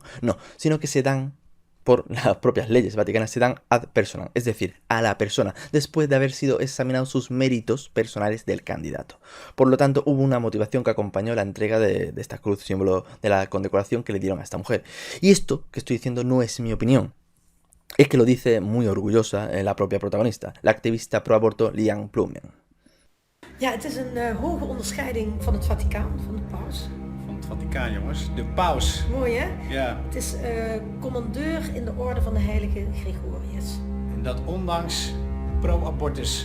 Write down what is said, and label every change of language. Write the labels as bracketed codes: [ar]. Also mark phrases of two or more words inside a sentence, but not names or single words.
[es] No, sino que se dan por las propias leyes vaticanas, se dan [la] ad personam, [es] es decir, a la persona, después de haber sido examinados sus méritos personales del candidato. Por lo tanto, hubo una motivación que acompañó la entrega de esta cruz, símbolo de la condecoración que le dieron a esta mujer. Y esto que estoy diciendo no es mi opinión, es que lo dice muy orgullosa la propia protagonista, la activista pro-aborto Lian Plummen. [nl] Ja, het is een hoge onderscheiding van het Vaticaan, van de paus. Van het Vaticaan, jongens. De paus. Mooi, hè? Ja. Het is commandeur in de orde van de heilige Gregorius. En dat ondanks pro-abortus.